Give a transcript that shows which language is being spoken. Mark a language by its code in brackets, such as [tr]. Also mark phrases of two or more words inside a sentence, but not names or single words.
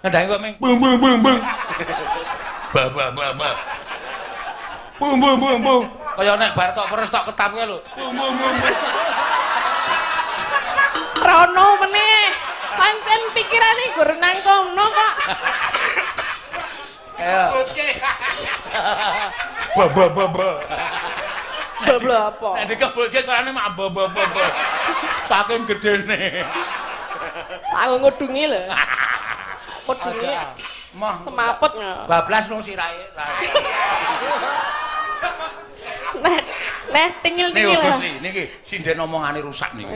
[jv] Ngendangi kok ming bung bung bung bung. Ba ba ba ba. Bung bung bung bung. Kaya nek bar tok peres tok ketap kowe lho. Bung bung bung. Rono meneh. Pancen pikirane gur nang kono kok. Ayo. Ba ba ba ba. Bablo apa? Nek dikebulke suarane mak ba ba ba ba. Saking gedene. Aku ngudungi lho. Ngudungi. Mah semaput nggak? bablas no sirahe. Nah, tingil-tingil ya. Gusti, niki sinden omongane rusak niki.